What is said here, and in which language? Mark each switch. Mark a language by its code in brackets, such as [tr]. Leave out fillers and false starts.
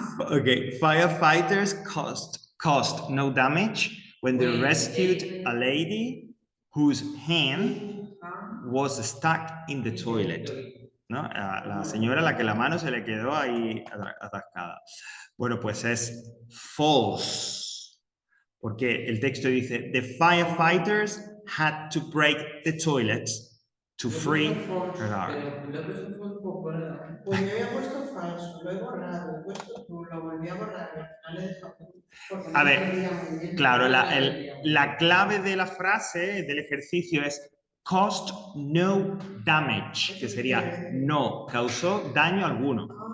[en] Okay, firefighters caused no damage when they rescued a lady whose hand was stuck in the toilet. [es] ¿No? La señora a la que la mano se le quedó ahí atascada. Bueno, pues es false. Porque el texto dice, [en] the firefighters had to break the toilet to free her arm. [es] Pues yo había puesto falso, lo he borrado, he puesto tú, lo volví a borrar y al final he dejado. A ver, claro, la clave de la frase, del ejercicio es [en] caused no damage, [es] que sería no causó daño alguno.